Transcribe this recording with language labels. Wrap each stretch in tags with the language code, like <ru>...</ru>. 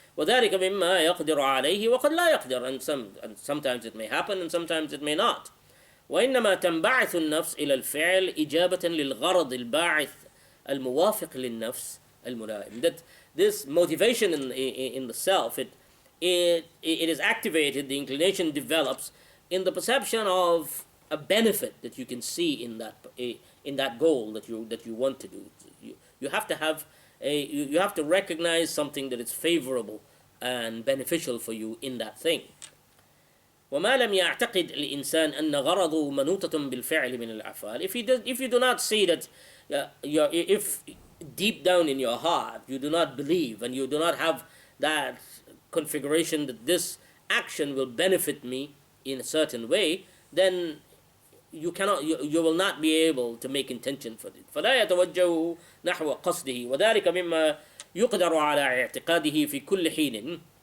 <ar>وذلك مما يقدر عليه وقد لا يقدر,</ar> <en>and sometimes it may happen and sometimes it may not.</en> <ar>وإنما تنبعث النفس إلى الفعل إجابة للغرض الباعث الموافق للنفس الملائم.</ar> <en>That this motivation in the self, it is activated, the inclination develops in the perception of a benefit that you can see in that goal that you want to do. You have to have you have to recognize something that is favorable and beneficial for you in that thing.</en> <ar>وما لم يعتقد الإنسان أن غرضه منوطة بالفعل من الأفعال.</ar> <en>If you do not see that, if deep down in your heart you do not believe and you do not have that configuration that this action will benefit me in a certain way, then you will not be able to make intention for it.</en> <ar>فلا يتوجه نحو قصده وذلك مما يقدر على اعتقاده في كل حين.</ar>